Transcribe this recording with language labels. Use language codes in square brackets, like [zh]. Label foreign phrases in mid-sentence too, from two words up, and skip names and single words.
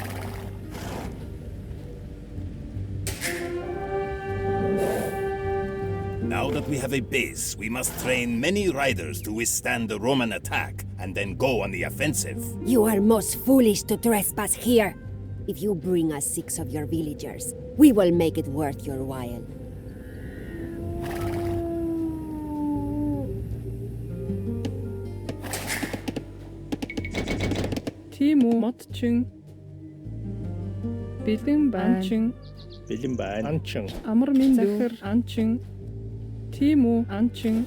[en] Now that we have a base, we must train many riders to withstand the Roman attack and then go on the offensive. You are most foolish to trespass here. If you bring us 6 of your villagers, we will make it worth your while. [mn] Тийм үү? Модчин. Бэлэн байна. Бэлэн байна. Анчин. Амар минь захир анчин. Тийм үү? Анчин.